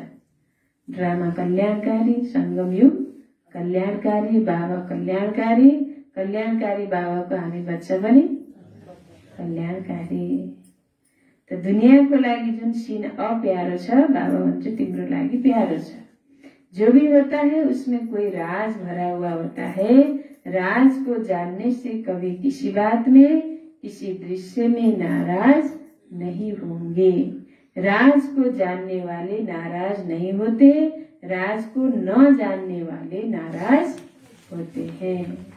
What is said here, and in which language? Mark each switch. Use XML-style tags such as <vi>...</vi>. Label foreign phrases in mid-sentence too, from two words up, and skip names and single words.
<ne>ड्रामा कल्याणकारी, संगमयुग कल्याणकारी, बाबा कल्याणकारी। कल्याणकारी बाबाको हामी बच्चा पनि कल्याणकारी। त दुनियाँको लागि जुन सीन अप्यारो छ, बाबा भन्छ तिम्रो लागि प्यारो छ।</ne> <hi>जो भी होता है उसमें कोई राज भरा हुआ होता है। राज को जानने से कभी किसी बात में, किसी दृश्य में नाराज नहीं होंगे। राज को जानने वाले नाराज नहीं होते, राज को न जानने वाले नाराज होते हैं।</hi>